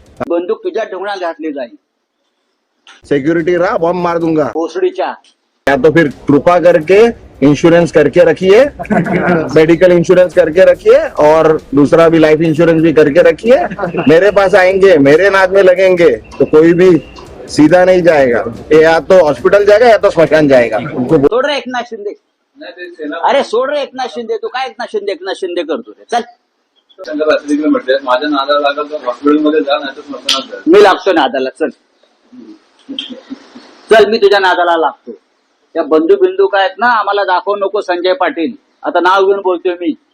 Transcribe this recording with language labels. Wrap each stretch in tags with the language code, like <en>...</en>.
<mr>बंदूक तुझ्या ढोंगणात घातली जाईल,</mr> <hi>सिक्योरिटी रहा बॉम्ब मार दूंगा।</hi> <mr>भोसडीच्या।</mr> <hi>या तो फिर कृपा करके इंश्योरेंस करके रखिए, मेडिकल इंश्योरेंस करके रखिए और दूसरा भी लाइफ इंश्योरेंस भी करके रखिए। मेरे पास आएंगे, मेरे नाद में लगेंगे तो कोई भी सीधा नहीं जाएगा, ये या तो हॉस्पिटल जाएगा या तो स्मशान जाएगा। उनको</hi> <mr>सोड रे एकनाथ शिंदे, अरे सोड रे एकनाथ शिंदे, तू काय एकनाथ शिंदे करतो रे? चल म्हटले माझ्या नादाला लागल तर हॉस्पिटलमध्ये जा, नाही तर स्मशानात जा. मी लागतो नादाला, चल चल मी तुझ्या नादाला लागतो. त्या बंधू बिंदू काय आहेत ना, आम्हाला दाखवू नको संजय पाटील, आता नाव घेऊन बोलतोय मी.</mr>